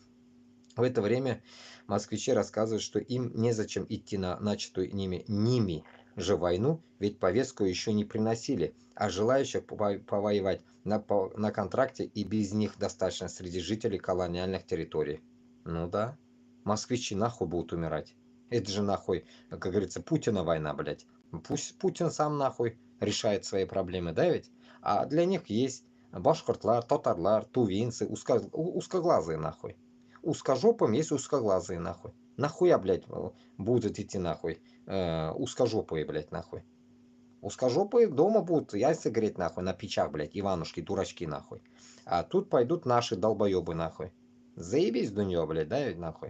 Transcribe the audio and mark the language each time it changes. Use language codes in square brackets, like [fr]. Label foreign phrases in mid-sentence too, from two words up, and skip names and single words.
[ru] В это время москвичи рассказывают, что им незачем идти на начатую ними же войну, ведь повестку еще не приносили, а желающих повоевать на контракте и без них достаточно среди жителей колониальных территорий. Ну да, москвичи нахуй будут умирать. Это же нахуй, как говорится, Путина война, блядь. Пусть Путин сам нахуй решает свои проблемы, да ведь? А для них есть [tt] башкортлар, татарлар, [ru] тувинцы, узкоглазые нахуй. Узкожопым есть узкоглазые нахуй. Нахуя, блядь, будут идти нахуй узкожопые, блядь, нахуй. Узкожопые дома будут яйца греть нахуй на печах, блядь, Иванушки, дурачки нахуй. А тут пойдут наши долбоебы нахуй. Заебись до нее, блядь, да, ведь нахуй.